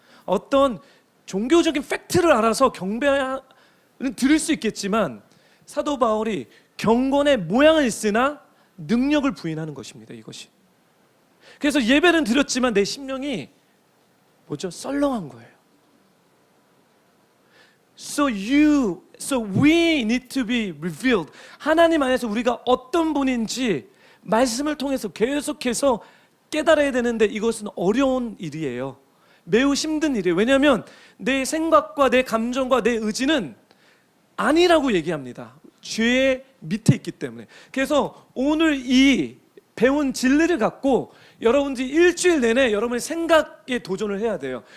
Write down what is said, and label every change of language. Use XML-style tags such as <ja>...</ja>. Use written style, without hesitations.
<ko>어떤 종교적인 팩트를 알아서 경배는 들을 수 있겠지만 사도 바울이 경건의 모양은 있으나 능력을 부인하는 것입니다. 이것이. 그래서 예배는 드렸지만 내 심령이 뭐죠? 썰렁한 거예요.</ko> <en>So we need to be revealed.</en> <ko>하나님 안에서 우리가 어떤 분인지 말씀을 통해서 계속해서 깨달아야 되는데 이것은 어려운 일이에요. 매우 힘든 일이에요. 왜냐하면 내 생각과 내 감정과 내 의지는 아니라고 얘기합니다. 죄의 밑에 있기 때문에. 그래서 오늘 이 배운 진리를 갖고 여러분들이 일주일 내내 여러분의 생각에 도전을 해야 돼요.</ko>